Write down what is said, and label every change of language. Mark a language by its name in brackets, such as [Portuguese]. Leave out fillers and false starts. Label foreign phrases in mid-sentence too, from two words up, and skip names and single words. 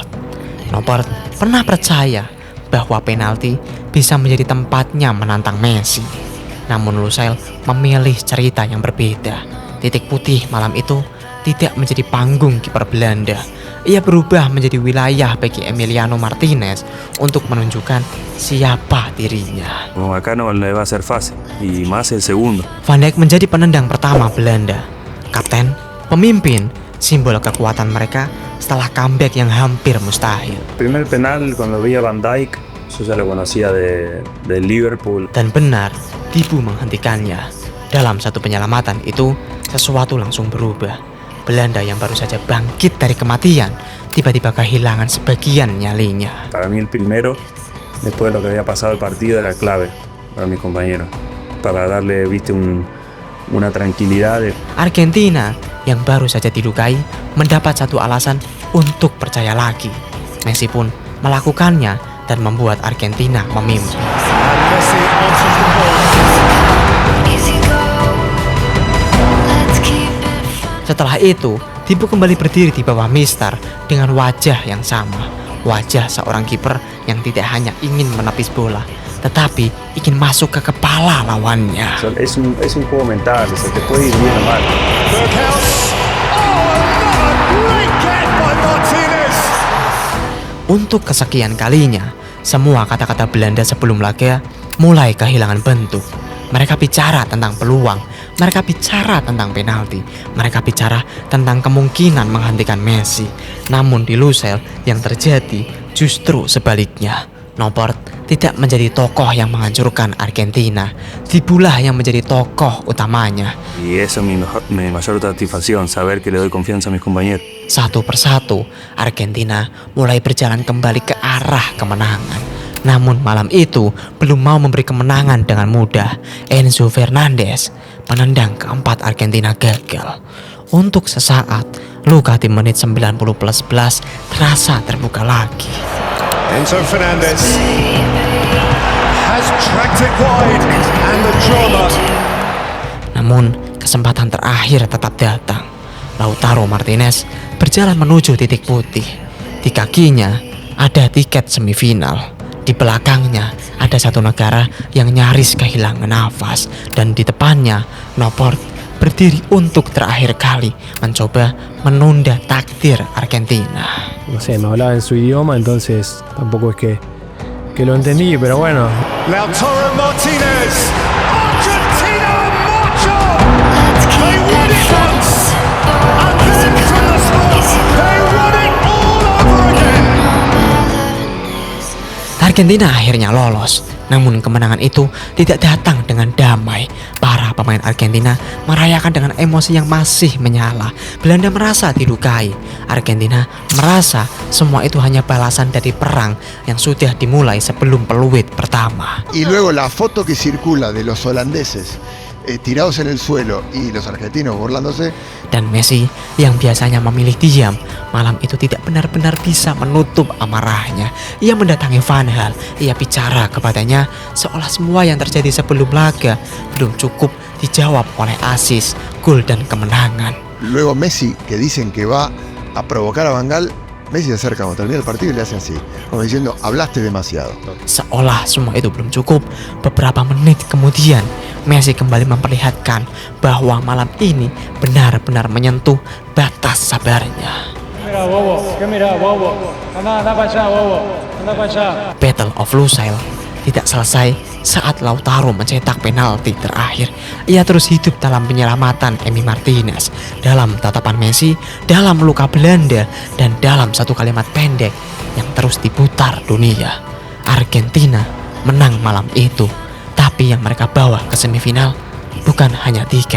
[Indonesian] Noppert pernah percaya bahwa penalti bisa menjadi tempatnya menantang Messi. Namun Lusail memilih cerita yang berbeda. Titik putih malam itu tidak menjadi panggung kiper Belanda. Ia berubah menjadi wilayah bagi Emiliano Martinez untuk menunjukkan siapa dirinya. [Spanish] Acá no le va a ser fácil, y más el segundo. [Indonesian] Van Dijk menjadi penendang pertama Belanda. Kapten, pemimpin, simbol kekuatan mereka setelah comeback yang hampir mustahil. [Spanish] Primer penal cuando vi a Van Dijk, yo ya lo conocía de Liverpool. [Indonesian] Dan benar, Dibu menghentikannya. Dalam satu penyelamatan itu, sesuatu langsung berubah. Belanda yang baru saja bangkit dari kematian tiba-tiba kehilangan sebagian nyalinya. [Spanish] Para mí el primero, después de lo que había pasado el partido, era clave para mis compañeros, para darle, viste, una tranquilidad. [Indonesian] Argentina yang baru saja dilukai mendapat satu alasan untuk percaya lagi. Messi pun melakukannya dan membuat Argentina memimpin. Setelah itu, Thibaut kembali berdiri di bawah Mister dengan wajah yang sama. Wajah seorang kiper yang tidak hanya ingin menepis bola, tetapi ingin masuk ke kepala lawannya. [Spanish] Es un juego mental, se te puede ir bien o mal. [Indonesian] Untuk kesekian kalinya, semua kata-kata Belanda sebelum laga mulai kehilangan bentuk. Mereka bicara tentang peluang, mereka bicara tentang penalti, mereka bicara tentang kemungkinan menghentikan Messi. Namun di Lusail yang terjadi justru sebaliknya. Noppert tidak menjadi tokoh yang menghancurkan Argentina, Dibulah yang menjadi tokoh utamanya. [Spanish] Y eso es mi mayor satisfacción, saber que le doy confianza a mis compañeros. [Indonesian] Satu persatu, Argentina mulai berjalan kembali ke arah kemenangan. Namun malam itu belum mau memberi kemenangan dengan mudah. Enzo Fernandez menendang keempat Argentina gagal. Untuk sesaat, luka di menit 90+11 terasa terbuka lagi. [English] Enzo Fernandez has tracked it wide and the drama. [Indonesian] Namun kesempatan terakhir tetap datang. Lautaro Martinez berjalan menuju titik putih. Di kakinya ada tiket semifinal. Di belakangnya ada satu negara yang nyaris kehilangan nafas. Dan di depannya Noppert berdiri untuk terakhir kali mencoba menunda takdir Argentina. [Spanish] No sé, me hablaba en su idioma, entonces tampoco es que lo entendí, pero bueno. [English] Lautaro Martinez, Argentina march on. They won it once, and then from the spot, they won it all over again. [Indonesian] Argentina akhirnya lolos, namun kemenangan itu tidak datang dengan damai. Para pemain Argentina merayakan dengan emosi yang masih menyala. Belanda merasa dilukai. Argentina merasa semua itu hanya balasan dari perang yang sudah dimulai sebelum peluit pertama. [Spanish] Y luego la foto que circula de los holandeses tirados en el suelo y los argentinos burlándose. [Indonesian] Dan Messi yang biasanya memilih diam, malam itu tidak benar-benar bisa menutup amarahnya. Ia mendatangi Van Gaal, ia bicara kepadanya seolah semua yang terjadi sebelum laga belum cukup dijawab oleh asis, gol dan kemenangan. [Spanish] Luego Messi, que dicen que va a provocar a Van Gaal, Messi se acerca cuando termina el partido y le hace así, como diciendo, hablaste demasiado. [Indonesian] Seolah semua itu belum cukup, beberapa menit kemudian Messi kembali memperlihatkan bahwa malam ini benar-benar menyentuh batas sabarnya. Battle of Lusail tidak selesai saat Lautaro mencetak penalti terakhir. Ia terus hidup dalam penyelamatan Emi Martinez, dalam tatapan Messi, dalam luka Belanda, dan dalam satu kalimat pendek yang terus diputar dunia. Argentina menang malam itu, tapi yang mereka bawa ke semifinal bukan hanya tiket.